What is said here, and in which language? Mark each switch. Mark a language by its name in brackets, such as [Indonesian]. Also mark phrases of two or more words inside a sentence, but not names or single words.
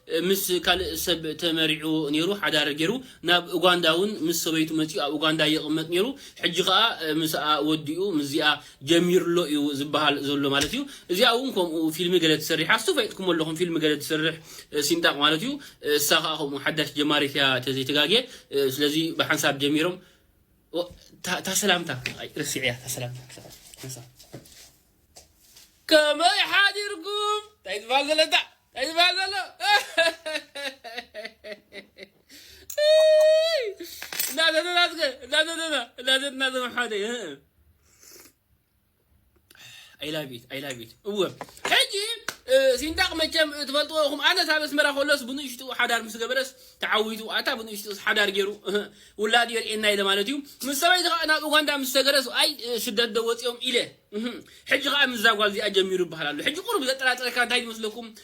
[Tigrinya] ምስ ካልእ ሰብ ተመሪዑ ነይሩ፣ ሓዳር ገይሩ ናብ ኡጋንዳ እውን ምስ ሰበይቱ መፂኡ ኣብ ኡጋንዳ ይቕመጥ ነይሩ። ሕጂ ኸዓ ምስኣ ወዲኡ ምስዚኣ ጀሚሩሎ እዩ ዝበሃል ዘሎ ማለት እዩ። እዚኣ እውን ከምኡ ፊልሚ ገለ ትሰርሕ፣ ኣስቱ ፈይጥኩም ኣለኹም ፊልሚ ገለ ትሰርሕ ሲንጣቕ ማለት እዩ። እሳ ኸዓ ከምኡ ሓዳሽ ጀማሪት እያ ተዘይተጋግየ። ስለዚ ብሓንሳብ ጀሚሮም ታ፣ ታ ሰላምታ፣ ኣይ፣ ርሲዕ እያ ታ ሰላምታ። ከመይ ሓዲርኩም? እንታይ ዝበሃል ዘሎ እንታ? እንታይ ዝበሃል ዘሎ? እናተተናትከ፣ እናተተና፣ እናተ-፣ እናተመሓደ፣ እህ። [English] I love it, I love it። [Tigrinya] እወ፣ ሕጂ፣ ሲንጣቕ መቸም ትፈልጥዎ ኢኹም። ኣነ ሳብ ኣስመራ ከሎስ ብንእሽቱ ሓዳር ምስ ገበረስ ተዓዊቱ ኣታ ብንእሽቱ ሓዳር ገይሩ፣ እህ፣ ውላድ የርእየና ኢለ ማለት እዩ። ምስ ሰበይቲ ኸዓ ናብ ኡጋንዳ ምስ ተገረስ፣ ኣይ፣ ስደት ዶ ወፂኦም ኢለ፣ እህ። ሕጂ ኸዓ ምዛ ጓል እዚኣ ጀሚሩ ይበሃል ኣሎ። ሕጂ ቁሩብ ዘጠራጠረካ እንታይ ይመስለኩም?